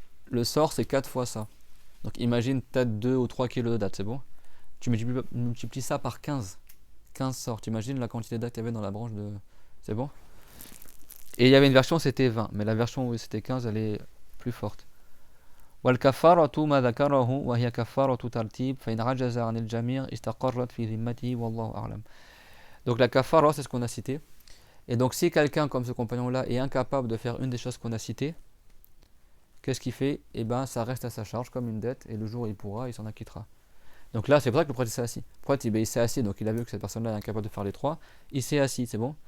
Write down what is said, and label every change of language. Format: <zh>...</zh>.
<fr>Le sort c'est 4 fois ça. Donc imagine peut-être 2 ou 3 kg de dattes, c'est bon? Tu multiplies ça par 15 15 sorts. T'imagines la quantité d'actes qu'il y avait dans la branche de... C'est bon? Et il y avait une version c'était 20, mais la version où c'était 15 elle est plus forte.</fr> <ar>والكفارة ما ذكره وهي كفارة ترتيب فإن عجز عن الجميع استقرت في ذمته والله أعلم.</ar> <fr>Donc la kafara c'est ce qu'on a cité. Et donc si quelqu'un comme ce compagnon là est incapable de faire une des choses qu'on a citées, qu'est-ce qu'il fait? Eh ben ça reste à sa charge comme une dette et le jour où il pourra, il s'en acquittera. Donc là c'est pour ça que le prophète s'est assis. Le prophète il s'est assis, donc il a vu que cette personne là est incapable de faire les trois, il s'est assis, c'est bon?</fr>